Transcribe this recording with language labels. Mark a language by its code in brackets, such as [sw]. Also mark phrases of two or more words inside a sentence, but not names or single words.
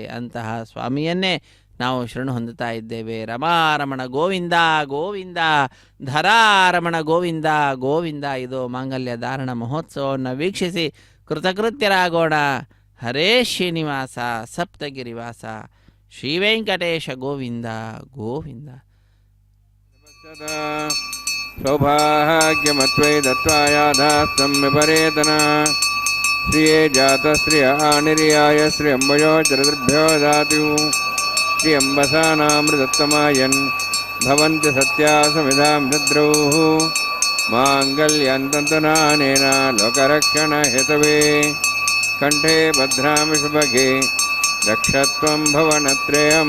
[kn] ಅಂತಹ ಸ್ವಾಮಿಯನ್ನೇ ನಾವು ಶರಣು ಹೊಂದುತ್ತಾ ಇದ್ದೇವೆ. ರಮಾರಮಣ ಗೋವಿಂದ ಗೋವಿಂದ, ಧರಾರಮಣ ಗೋವಿಂದ ಗೋವಿಂದ. ಇದು ಮಾಂಗಲ್ಯ ಧಾರಣ ಮಹೋತ್ಸವವನ್ನು ವೀಕ್ಷಿಸಿ ಕೃತಕೃತ್ಯರಾಗೋಣ. ಹರೇ ಶ್ರೀನಿವಾಸ ಸಪ್ತಗಿರಿವಾಸ ಶ್ರೀ ವೆಂಕಟೇಶ ಗೋವಿಂದ ಗೋವಿಂದ. [sa] ಸೌಭಾಗ್ಯಮತ್ವೈ ದತ್ವಾಯಾಧಾಸ್ತಂ ವಿಪರೇತನ ಶ್ರಿಯೇ ಜಾತಶ್ರಿಯ ಆನಿರ್ಯಾಯ ಶ್ರೀ ಅಂಬಯೋ ಜರದೃಭ್ಯೋ ದಾತು ಶ್ರೀ ಅಂಬಸಾನಾಮೃತತ್ತಮಾಯನ್ ಭವಂತಿ ಸತ್ಯಾ ಸಮಿಧಾಂ ದದ್ರೌಃ ಮಾಂಗಲ್ಯಂತಂತುನಾನೇನ ಲೋಕರಕ್ಷಣ ಹೇತವೇ ಕಂಠೆ ಭದ್ರಾಮಿ ಶುಭಗೆ ರಕ್ಷತ್ವಂ ಭವನತ್ರಯಂ.